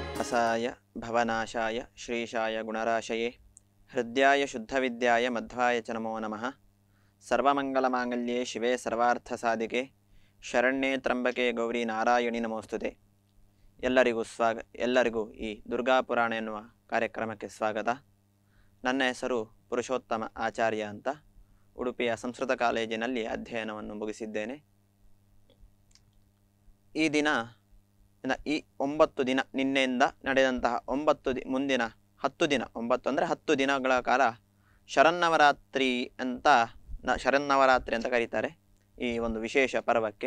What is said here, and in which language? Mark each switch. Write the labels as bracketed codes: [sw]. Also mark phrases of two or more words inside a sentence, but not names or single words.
[sa] व्यासाय भवनाशाय श्रीशाय गुणराशये हृद्याय शुद्धविद्याय मध्वाय च नमो नमः। सर्वमंगलमांगल्ये शिवे सर्वार्थसाधिके शरण्ये त्र्यंबके गौरी ನಾರಾಯಣಿ ನಮೋಸ್ತುತೆ। [kn] ಎಲ್ಲರಿಗೂ ಈ ದುರ್ಗಾ ಪುರಾಣ ಎನ್ನುವ ಕಾರ್ಯಕ್ರಮಕ್ಕೆ ಸ್ವಾಗತ। ನನ್ನ ಹೆಸರು ಪುರುಷೋತ್ತಮ ಆಚಾರ್ಯ ಅಂತ, ಉಡುಪಿಯ ಸಂಸ್ಕೃತ ಕಾಲೇಜಿನಲ್ಲಿ ಅಧ್ಯಯನವನ್ನು ಮುಗಿಸಿದ್ದೇನೆ। ಈ 9 ದಿನ ನಿನ್ನೆಯಿಂದ ನಡೆದಂತಹ ಮುಂದಿನ 10 ದಿನ, 9 ಅಂದರೆ 10 ದಿನಗಳ ಕಾಲ ಶರನ್ನವರಾತ್ರಿ ಅಂತ ಕರೀತಾರೆ ಈ ಒಂದು ವಿಶೇಷ ಪರ್ವಕ್ಕೆ।